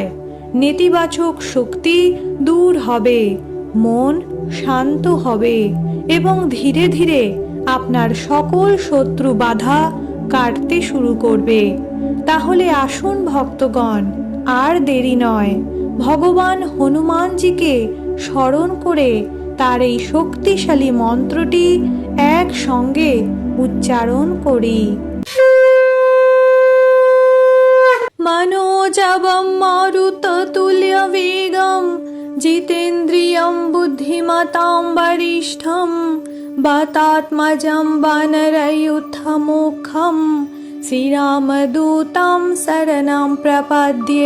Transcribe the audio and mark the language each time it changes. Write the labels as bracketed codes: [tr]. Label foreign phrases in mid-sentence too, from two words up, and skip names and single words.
[bn] নেতিবাচক শক্তি দূর হবে, মন শান্ত হবে এবং ধীরে ধীরে আপনার সকল শত্রু বাধা কাটতে শুরু করবে। তাহলে আসুন ভক্তগণ, আর দেরি নয়, ভগবান হনুমানজিকে স্মরণ করে তার এই শক্তিশালী মন্ত্রটি একসঙ্গে উচ্চারণ করি। [sa] मनोजवं मारुततुल्यवेगं जितेन्द्रियं बुद्धिमतां वरिष्ठं वातात्मजं वानरयूथमुखं श्रीरामदूतं शरणं प्रपद्ये।